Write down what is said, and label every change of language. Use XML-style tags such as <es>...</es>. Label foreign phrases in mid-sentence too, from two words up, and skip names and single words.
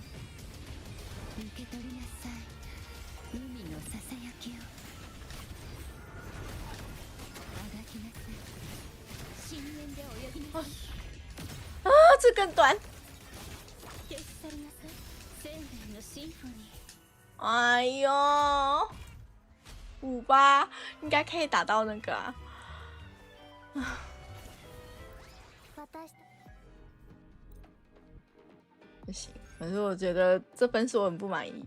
<ja>受け取りなさい。海のささやきを。あがきなさい。深淵で泳ぎなさい。</ja> <zh>啊，这更短。</zh> <ja>消し去りなさい。生命のシンフォニー。</ja> <zh>哎呦，58应该可以打到那个啊。不行，可是我觉得这分数我很不满意。</zh>